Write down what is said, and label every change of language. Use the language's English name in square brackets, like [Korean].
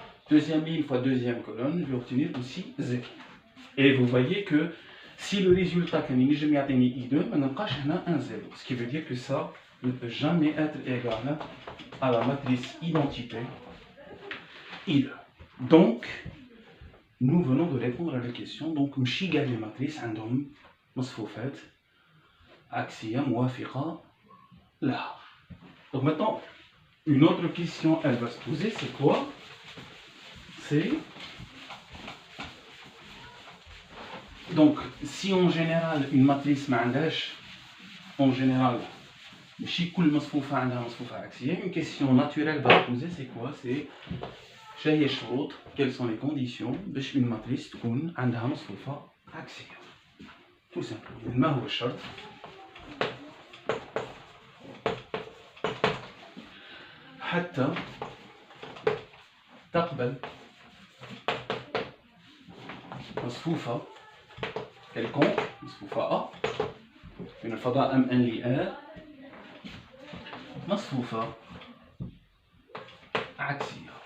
[French] Deuxième ligne fois deuxième colonne, je vais obtenir aussi 0. Et vous voyez que si le résultat que nous avons I2, on a un 0. Ce qui veut dire que ça ne peut jamais être égal à la matrice identité I2. Donc, nous venons de répondre à la question. [Arabic] Donc, مشي [French] les matrices [Arabic] عندهم مصفوفات عكسية موافقة لها. [French] Donc maintenant, une autre question, elle va se poser, c'est quoi? C'est donc si en général une matrice [Arabic] ما عندهاش [French] en général [Arabic] ماشي كل مصفوفة عندها مصفوفة عكسية، [French] une question naturelle va se poser, c'est quoi? C'est [Arabic] شنو هي الشروط؟ [French] quelles sont les conditions [Arabic] باش [French] une matrice [Arabic] تكون عندها مصفوفة عكسية؟ [French] tout simplement. [Arabic] ما هو الشرط؟ حتى تقبل مصفوفة quelconque مصفوفة A من الفضاء MN ل A مصفوفة عكسية.